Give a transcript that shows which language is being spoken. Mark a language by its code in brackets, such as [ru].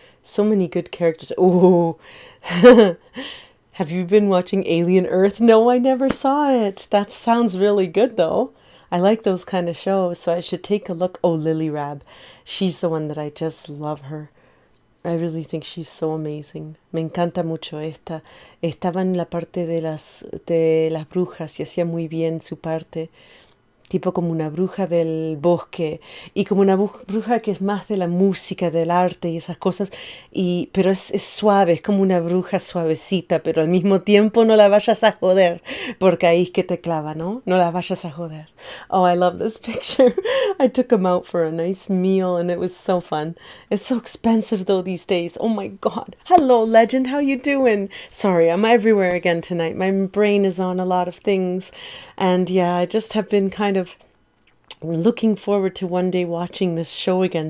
[en] So many good characters. Oh, have you been watching Alien Earth? No, I never saw it. That sounds really good, though. I like those kind of shows, so I should take a look. Oh, Lily Rab. She's the one that I just love her. I really think she's so amazing. [es] Me encanta mucho esta. Estaba en la parte de las brujas y hacía muy bien su parte. Tipo como una bruja del bosque y como una bruja que es más de la música, del arte y esas cosas. Pero es suave, es como una bruja suavecita, pero al mismo tiempo no la vayas a joder, porque ahí es que te clava, ¿no? No la vayas a joder. [en] Oh, I love this picture. I took him out for a nice meal and it was so fun. It's so expensive though these days. Oh my God. Hello, Legend. How you doing? Sorry, I'm everywhere again tonight. My brain is on a lot of things. And yeah, I just have been kind of looking forward to one day watching this show again.